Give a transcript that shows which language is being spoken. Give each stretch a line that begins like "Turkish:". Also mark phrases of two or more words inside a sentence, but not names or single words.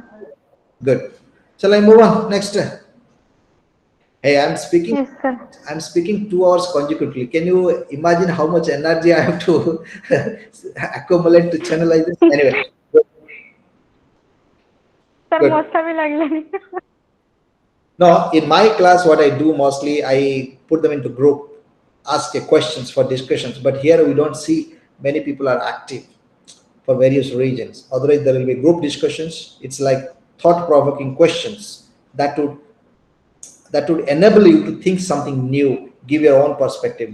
English: Good. Shall I move on? Next. Hey, yes sir, I'm speaking 2 hours consecutively. Can you imagine how much energy I have to accumulate to channelize this? Anyway, good.
Odia: ସାର୍
English: Good.
Odia: ମଶା ବି ଲାଗିଲାଣି।
English: Now, in my class, what I do mostly, I put them into group, ask a questions for discussions. But here we don't see many people are active for various reasons. Otherwise, there will be group discussions. It's like thought-provoking questions that would enable you to think something new, give your own perspective.